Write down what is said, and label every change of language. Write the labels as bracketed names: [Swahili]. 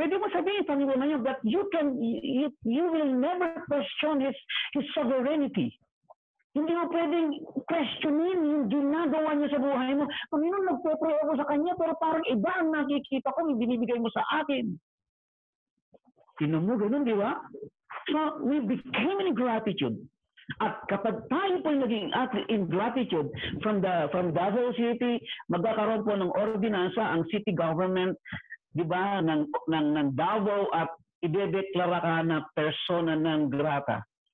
[Filipino] Pwede mo sabihin, Panginoon na yun, [English] that you will never question His sovereignty. [Filipino] Hindi mo pwedeng questionin yung ginagawa niya sa buhay mo. Panginoon, nagpe-pray ako sa Kanya, pero parang iba ang nakikita ko, yung binibigay mo sa akin. Sino mo, ganun, di ba? [English] So, we became in gratitude. [Filipino] At kapag tayo po naging in gratitude from Davao City, magkakaroon po ng ordinansa ang city government, di ba, ng Davao at idedeklara ka na persona ng grata.